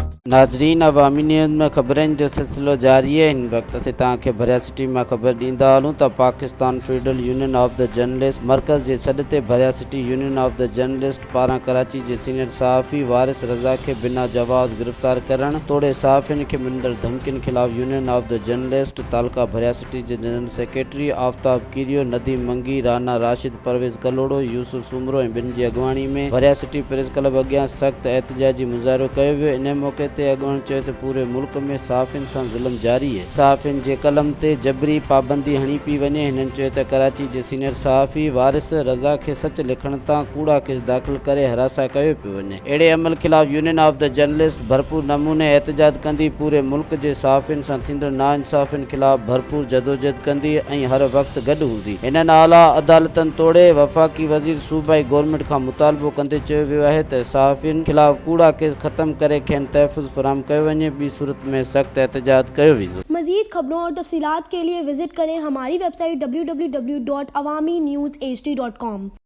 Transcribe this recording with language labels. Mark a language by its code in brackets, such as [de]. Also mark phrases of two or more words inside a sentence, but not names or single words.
[sd] नाज़रीन, अवामी न्यूज़ में ख़बरनि जो सिलसिलो जारी है। इन वक्त असीं तव्हांखे भरिया सिटी में ख़बर ॾींदा हलूं त पाकिस्तान फेडरल यूनियन ऑफ द जर्नलिस्ट मरकज़ जे सॾ ते भरिया सिटी यूनियन ऑफ द जर्नलिस्ट पारां कराची जे सीनियर सहाफ़ी वारिस रज़ा खे बिना जवाज़ गिरफ़्तार करण तोड़े सहाफ़ियुनि खे मिलंदड़ धमकियुनि ख़िलाफ़ यूनियन ऑफ द जर्नलिस्ट तालका भरिया सिटी जे [en] general secretary [sd] आफ्ताब कीरियो, नदीम मंगी, राना राशिद, परवेज़ कलोड़ो, यूसुफ सुमरो ऐं ॿिनि जी अॻुवाणी में भरिया सिटी प्रेस क्लब अॻियां सख़्त एहतजाजी मुज़ाहिरो कयो वियो। इन मौक़े ते अॻुवाणी चयो त पूरे मुल्क में सहाफ़ियुनि सां ज़ुल्म जारी है। सहाफ़ियुनि जे कलम ते जबरी पाबंदी हणी पई वञे। हिननि चयो त कराची जे सीनियर सहाफ़ी वारिस रज़ा खे सच लिखण तां कूड़ा केस दाख़िल करे हरासा कयो पियो वञे। अहिड़े अमल ख़िलाफ़ यूनियन ऑफ द जर्नलिस्ट भरपूर नमूने एहतजाज कंदी, पूरे मुल्क जे सहाफ़ियुनि सां थींदड़ नाइंसाफ़ियुनि ख़िलाफ़ भरपूर जदोजहद कंदी ऐं हर वक़्तु गॾु हूंदी। हिननि आला अदालतनि तोड़े वफ़ाक़ी वज़ीर सूबाई गवर्नमेंट खां मुतालबो कंदे चयो वियो आहे त सहाफ़ियुनि ख़िलाफ़ कूड़ा केस ख़त्म करे खेनि तहफ़्फ़ुज़ फराहम कयो वञे, ॿी सूरत में सख़्त एहतजाज कयो वेंदो। [ur] مزید خبروں اور تفصیلات کے لیے وزٹ کریں ہماری ویب سائٹ www.awamiNewsHD.com।